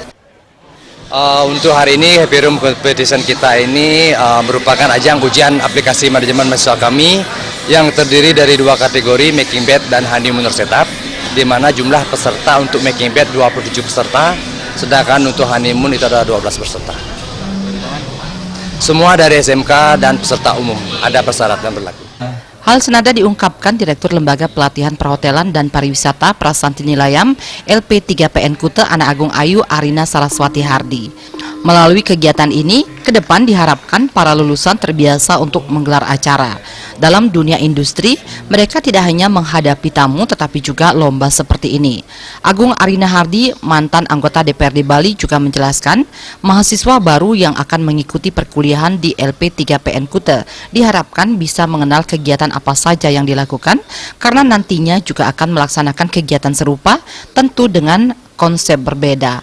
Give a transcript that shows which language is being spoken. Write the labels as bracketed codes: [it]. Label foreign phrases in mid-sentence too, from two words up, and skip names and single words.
[id] Untuk hari ini Happy Room Competition kita ini merupakan ajang ujian aplikasi manajemen mahasiswa kami yang terdiri dari dua kategori, [en] Making Bed [id] dan [en] Honeymoon Setup, [id] di mana jumlah peserta untuk [en] Making Bed [id] 27 peserta, sedangkan untuk Honeymoon itu ada 12 peserta. Semua dari SMK dan peserta umum, ada persyaratan berlaku. Hal senada diungkapkan Direktur Lembaga Pelatihan Perhotelan dan Pariwisata Prasanti Nilayam LP3PN Kuta Anak Agung Ayu Arina Saraswati Hardi. Melalui kegiatan ini, ke depan diharapkan para lulusan terbiasa untuk menggelar acara. Dalam dunia industri, mereka tidak hanya menghadapi tamu tetapi juga lomba seperti ini. Agung Arina Hardi, mantan anggota DPRD Bali, juga menjelaskan mahasiswa baru yang akan mengikuti perkuliahan di LP3PN Kuta diharapkan bisa mengenal kegiatan apa saja yang dilakukan, karena nantinya juga akan melaksanakan kegiatan serupa, tentu dengan konsep berbeda.